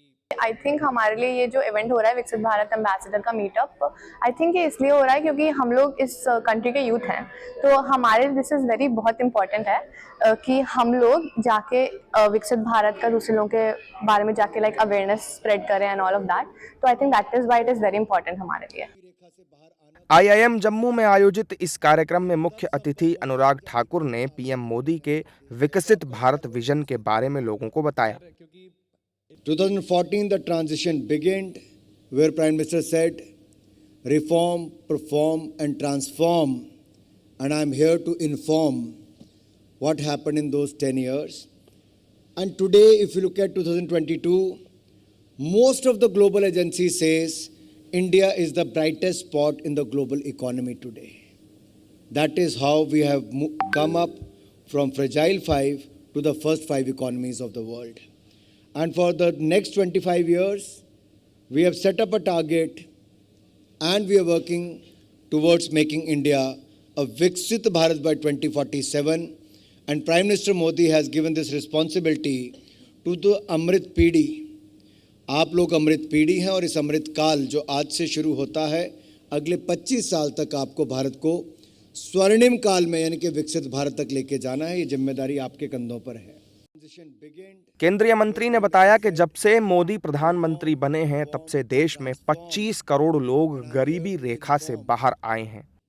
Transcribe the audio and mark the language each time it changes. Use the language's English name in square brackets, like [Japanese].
[English] I think [Hindi] हमारे लिए ये जो इवेंट हो रहा है विकसित भारत एम्बेसडर का मीटअप, आई थिंक ये इसलिए हो रहा है क्योंकि हम लोग इस कंट्री के यूथ हैं, तो हमारे [English] this is very [Hindi] बहुत इम्पॉर्टेंट है कि हम लोग जाके विकसित भारत का दूसरे लोगों के बारे में जाके लाइक अवेयरनेस स्प्रेड करें [English] And all of that. तो I think that is why it is very important [Hindi] हमारे लिए। आईआईएम जम्मू में आयोजित इस कार्यक्रम में मुख्य अतिथि अनुराग ठाकुर ने पीएम मोदी के विकसित भारत विजन के बारे में लोगों को बताया। [English] 2014 the transition began where Prime Minister said reform, perform and transform, and I am here to inform what happened in those 10 years. And today if you look at 2022, most of the global agencies says India is the brightest spot in the global economy today. That is how we have come up from fragile 5 to the first 5 economies of the world. And for the next 25 years, we have set up a target and we are working towards making India a Viksit Bharat by 2047. And Prime Minister Modi has given this responsibility to the Amrit Pidi. [Hindi] आप लोग अमृत पीढ़ी हैं और इस अमृत काल जो आज से शुरू होता है, अगले 25 साल तक आपको भारत को स्वर्णिम काल में यानी कि विकसित भारत तक लेके जाना है। ये जिम्मेदारी आपके कंधों पर है। केंद्रीय मंत्री ने बताया कि जब से मोदी प्रधानमंत्री बने हैं तब से देश में 25 करोड़ लोग गरीबी रेखा से बाहर आए हैं।